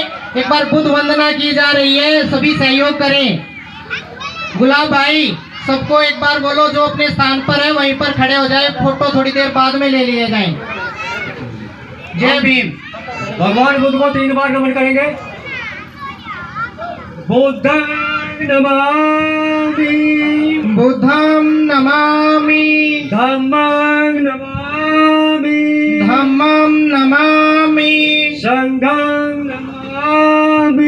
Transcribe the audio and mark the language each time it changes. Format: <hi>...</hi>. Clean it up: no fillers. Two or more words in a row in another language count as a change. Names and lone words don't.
<hi>एक बार बुद्ध वंदना की जा रही है, सभी सहयोग करें। गुलाब भाई सबको एक बार बोलो, जो अपने स्थान पर है वहीं पर खड़े हो जाए, फोटो थोड़ी देर बाद में ले लिए जाएं। जय भीम। भगवान बुद्ध को 3 बार नमन करेंगे।</hi> <pi>बुद्धं नमामि, बुद्धं नमामि, धम्मं नमामि, धम्मं नमामि, संघं नमामि,</pi>